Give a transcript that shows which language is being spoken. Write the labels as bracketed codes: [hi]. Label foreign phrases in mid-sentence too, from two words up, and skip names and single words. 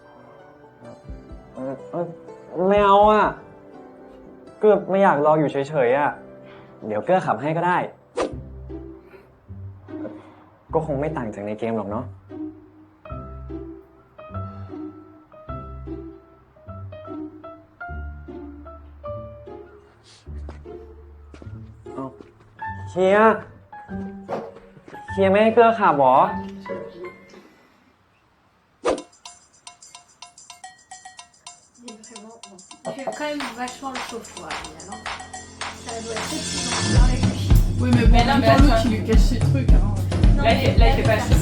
[th] ไม่เอาอ่ะ เกลือไม่อยากรออยู่เฉยๆอ่ะ เดี๋ยวเกลือขับให้ก็ได้ ก็คงไม่ต่างจากในเกมหรอกเนาะ เอาเฮียไม่ให้เกลือขับเหรอ [fr] Il est vraiment bon. Il fait quand même vachement le chauffe-froid, Liane, hein. Ça doit être excitant avec lui. Oui, mais bon, Mais non, en mais même temps, attends. l'autre, il lui cache ses trucs. Hein. Non, Là, il fait- là, il fait pas faire chaud.